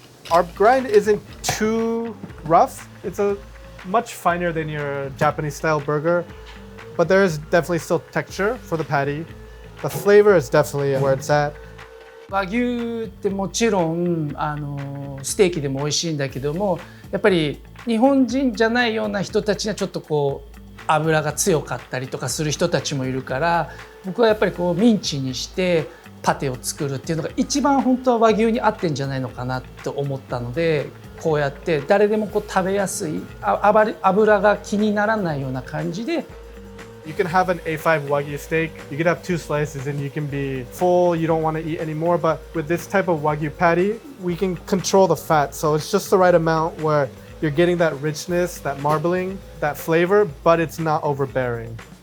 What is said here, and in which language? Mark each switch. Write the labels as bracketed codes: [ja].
[en] Our grind isn't too rough. It's a much finer than your Japanese style burger, but there is definitely still texture for the patty. The flavor is definitely where it's at. [ja] 和牛ってもちろんステーキでも美味しいんだけども、やっぱり日本人じゃないような人たちにはちょっとこう油が強かったりとかする人たちもいるから、僕はやっぱりこうミンチにしてパテを作るっていうのが一番本当は和牛に合ってんじゃないのかなって思ったので、こうやって誰でもこう食べやすい、油が気にならないような感じで。 [en] You can have an A5 Wagyu steak. You can have 2 slices and you can be full. You don't want to eat anymore. But with this type of Wagyu patty, we can control the fat. So it's just the right amount where you're getting that richness, that marbling, that flavor, but it's not overbearing.